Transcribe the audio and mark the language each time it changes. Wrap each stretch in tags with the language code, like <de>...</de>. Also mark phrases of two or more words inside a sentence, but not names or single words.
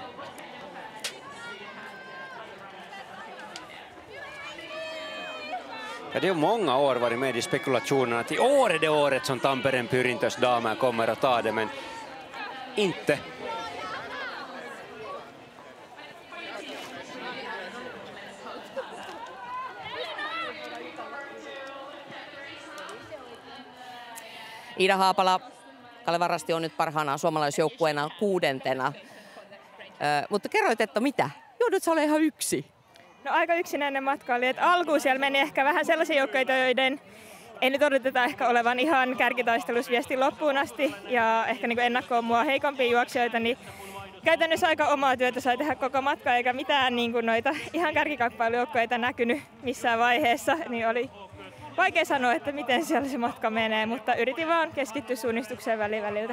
<sv>Ja, det har många år varit med i spekulationerna att i år är det året som Tampereen Pyrintös damer kommer att ta det, men inte.</sv> <fi>Ida Haapala, Kalevan Rasti on nyt parhaana suomalaisjoukkueena 6. Mutta kerroit, että mitä? Joudut sä olemaan ihan yksi? No aika yksinäinen matka oli, että alkuun siellä meni ehkä vähän sellaisia joukkoita, joiden ei nyt odoteta ehkä olevan ihan kärkitaistelussa viestin loppuun asti ja ehkä niin kuin ennakkoon mua heikompia juoksijoita, niin käytännössä aika omaa työtä sai tehdä koko matka eikä mitään niin kuin noita ihan kärkikappailujoukkoita näkynyt missään vaiheessa, niin oli vaikea sanoa, että miten siellä se matka menee, mutta yritin vaan keskittyä suunnistukseen väliltä.</fi>